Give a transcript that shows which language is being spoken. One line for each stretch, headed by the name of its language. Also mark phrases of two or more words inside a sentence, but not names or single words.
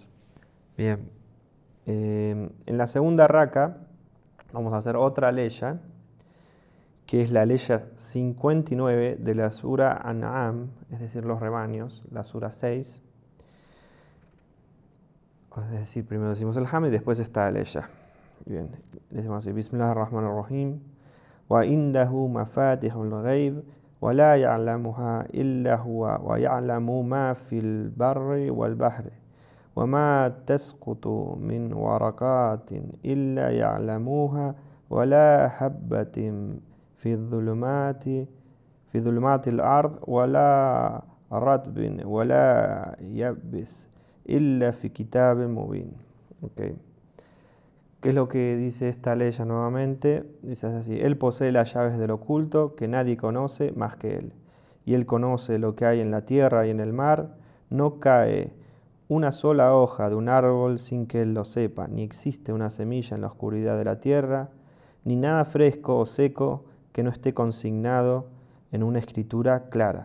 Spanish: Bien, en la segunda raka vamos a hacer otra aleya, que es la aleya 59 de la sura An'am, es decir, los rebaños, la sura 6. Es decir, primero decimos el Hamd y después esta aleya. Bien, decimos así:
Arabic: Bismillahirrahmanirrahim. وعنده مفاتح الغيب ولا يعلمها إلا هو ويعلم ما في البر والبحر وما تسقط من ورقات إلا يعلموها ولا حبة في ظلمات الأرض ولا رطب ولا يبس إلا في كتاب مبين.
Spanish: Okay. ¿Qué es lo que dice esta ley nuevamente? Dice así: Él posee las llaves del oculto que nadie conoce más que Él. Y Él conoce lo que hay en la tierra y en el mar. No cae una sola hoja de un árbol sin que Él lo sepa, ni existe una semilla en la oscuridad de la tierra, ni nada fresco o seco que no esté consignado en una escritura clara.